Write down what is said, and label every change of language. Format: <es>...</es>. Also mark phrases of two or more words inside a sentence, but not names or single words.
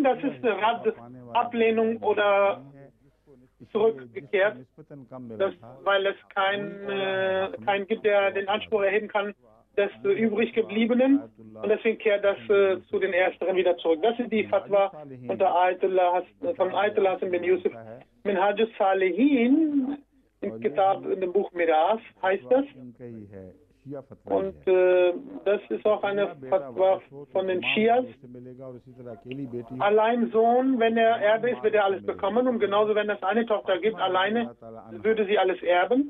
<de>Das ist eine Ablehnung oder zurückgekehrt, weil es keinen gibt, der den Anspruch erheben kann des übrig gebliebenen, und deswegen kehrt das zu den Ersteren wieder zurück. Das ist die Fatwa von Ayatollah Hassan bin Yusuf. Minhaj al-Salihin in dem Buch Miras heißt das. Und das ist auch eine Fatwa von den Schias. Allein Sohn, wenn er Erbe ist, wird er alles bekommen. Und genauso, wenn es eine Tochter gibt, alleine, würde sie alles erben.</de>